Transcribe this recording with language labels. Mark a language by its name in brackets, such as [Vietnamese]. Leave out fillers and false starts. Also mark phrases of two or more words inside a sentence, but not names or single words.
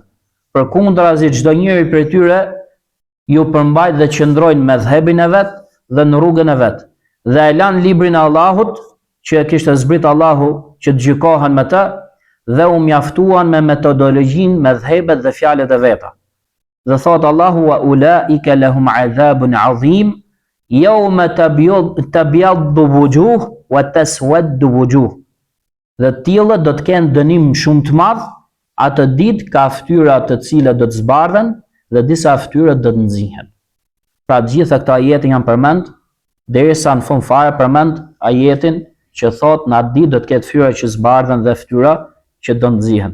[Albanian] Përkundrazi, çdo njeri prej tyre ju përmbajt dhe qëndrojnë me dhëbin e vet dhe në rrugën e vet, dhe e lan librin e Allahut që e kishte zbrit Allahu që të gjykohen me të, dhe u mjaftuan me metodologjinë, me dhëbet dhe fjalët e veta. Dhe thot Allahu [Arabic] وأولئك لهم عذاب عظيم يوم تبيض وجوه وتسود وجوه. [Albanian] Dhe tillët do të kenë dënim shumë të madh, atë ditë ka fytyra të cilat do të zbardhen dhe disa fytyra do të nxihen. Pra të gjitha këta ajete janë përmend, derisa në fund fare përmend ajetin që thot në atë ditë do të ketë fytyra që zbardhen dhe fytyra që do nxihen.